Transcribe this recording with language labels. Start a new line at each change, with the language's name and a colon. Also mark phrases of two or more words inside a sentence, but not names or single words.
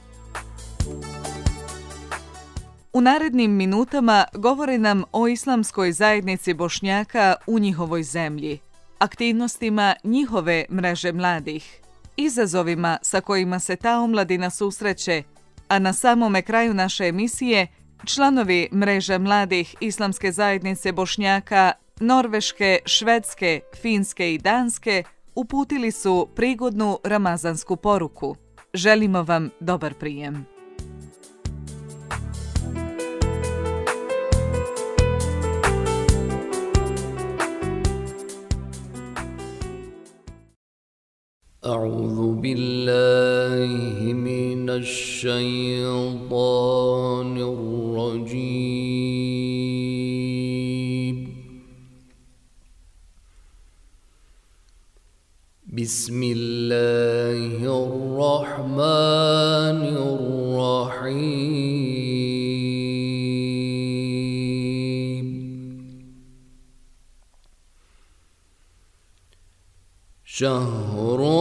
Bosnian: U narednim minutama govore nam o islamskoj zajednici Bošnjaka u njihovoj zemlji, aktivnostima njihove Mreže mladih, izazovima sa kojima se ta omladina susreće, a na samome kraju naše emisije članovi Mreže mladih Islamske zajednice Bošnjaka Norveške, Švedske, Finske i Danske uputili su prigodnu ramazansku poruku. Želimo vam dobar prijem.
Arabic: أعوذ بالله من الشيطان الرجيم بسم الله الرحمن الرحيم شهر